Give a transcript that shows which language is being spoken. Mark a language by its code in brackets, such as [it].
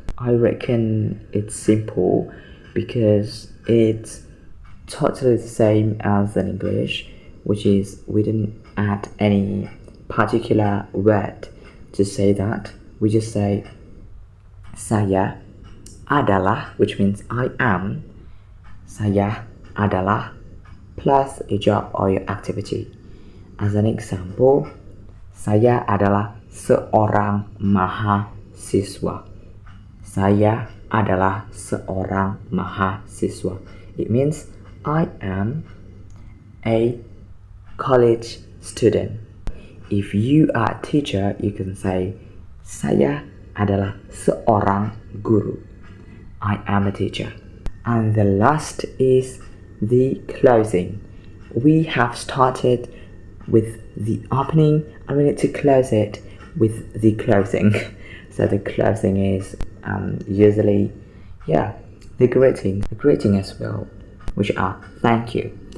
[en] I reckon it's simple because it's totally the same as in English, which is we didn't add any particular word to say that. We just say [id] saya adalah, [en] which means I am. [id] Saya adalah [en] plus your job or your activity. As an example, [id] saya adalah seorang mahasiswa. Saya adalah seorang mahasiswa. [en] It means I am a college student. If you are a teacher, you can say [id] saya adalah seorang guru. [en] I am a teacher. And the last is the closing. We have started with the opening and we need to close it with the closing. So the closing is usually the greeting as well, which are thank you.